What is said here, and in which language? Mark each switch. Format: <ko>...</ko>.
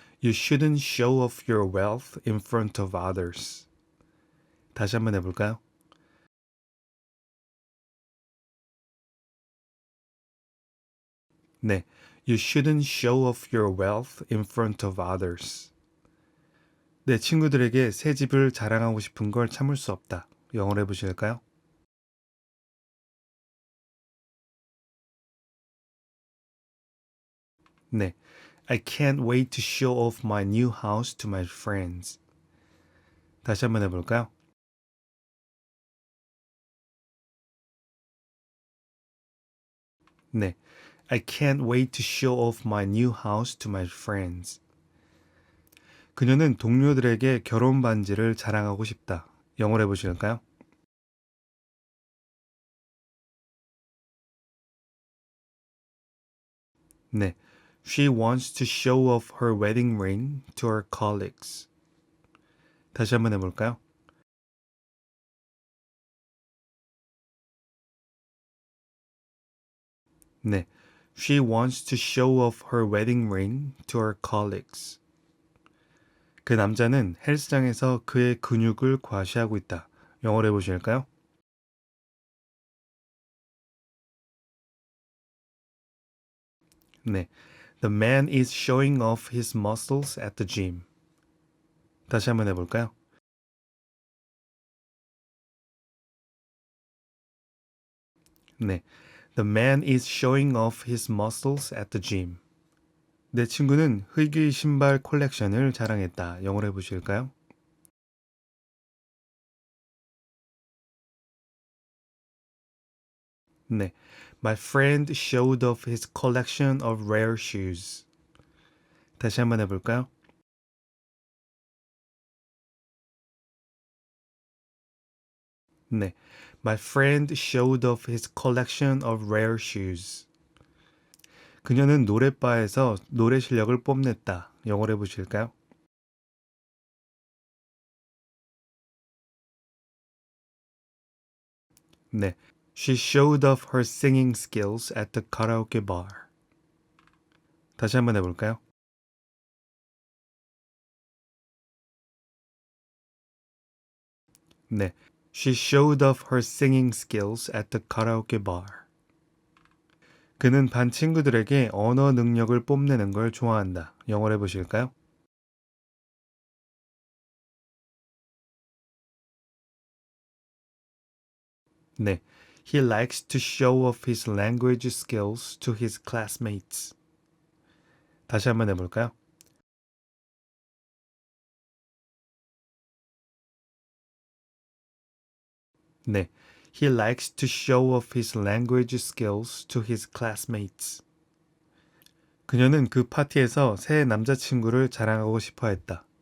<en>You shouldn't show off your wealth in front of others.</en> <ko>다시 한번 해볼까요? 네.</ko> <en>You shouldn't show off your wealth in front of others.</en> <ko>내 친구들에게 새 집을 자랑하고 싶은 걸 참을 수 없다. 영어로 해보실까요? 네.</ko> <en>I can't wait to show off my new house to my friends.</en> <ko>다시 한번 해볼까요? 네.</ko> <en>I can't wait to show off my new house to my friends.</en> <ko>그녀는 동료들에게 결혼 반지를 자랑하고 싶다. 영어로 해보실까요? 네.</ko> <en>She wants to show off her wedding ring to her colleagues.</en> <ko>다시 한번 해볼까요? 네.</ko> <en>She wants to show off her wedding ring to her colleagues.</en> <ko>그 남자는 헬스장에서 그의 근육을 과시하고 있다. 영어로 해보실까요? 네.</ko> <en>The man is showing off his muscles at the gym.</en> <ko>다시 한번 해볼까요? 네.</ko> <en>The man is showing off his muscles at the gym.</en> <ko>내 친구는 흑의 신발 콜렉션을 자랑했다. 영어로 해보실까요? 네.</ko> <en>My friend showed off his collection of rare shoes.</en> <ko>다시 한번 해볼까요? 네.</ko> <en>My friend showed off his collection of rare shoes.</en> <ko>그녀는 노래바에서 노래 실력을 뽐냈다. 영어로 해보실까요? 네.</ko> <en>She showed off her singing skills at the karaoke bar.</en> <ko>다시 한번 해볼까요? 네.</ko> <en>She showed off her singing skills at the karaoke bar.</en> <ko>그는 반 친구들에게 언어 능력을 뽐내는 걸 좋아한다. 영어로 해보실까요? 네.</ko> <en>He likes to show off his language skills to his classmates.</en> <ko>다시 한번 해볼까요? 네.</ko> <en>He likes to show off his language skills to his classmates.</en> <ko>그녀는 그 파티에서 새 남자친구를 자랑하고 싶어 했다.</ko>